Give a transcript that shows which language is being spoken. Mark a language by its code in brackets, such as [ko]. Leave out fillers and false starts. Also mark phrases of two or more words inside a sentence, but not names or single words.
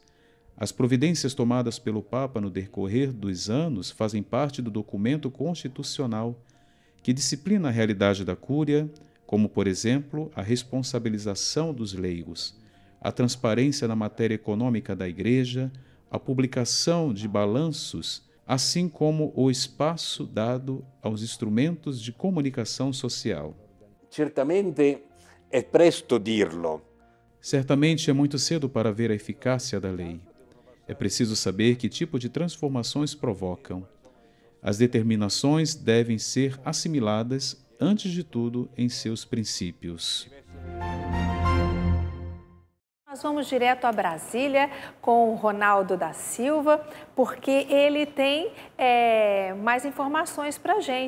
[pt] As providências tomadas pelo Papa no decorrer dos anos fazem parte do documento constitucional que disciplina a realidade da Cúria, como, por exemplo, a responsabilização dos leigos, a transparência na matéria econômica da Igreja, a publicação de balanços, assim como o espaço dado aos instrumentos de comunicação social. [it] Certamente é presto dirlo. [pt] Certamente é muito cedo para ver a eficácia da lei. É preciso saber que tipo de transformações provocam. As determinações devem ser assimiladas, antes de tudo, em seus princípios. Nós vamos direto a Brasília com o Ronaldo da Silva, porque ele tem mais informações para a gente.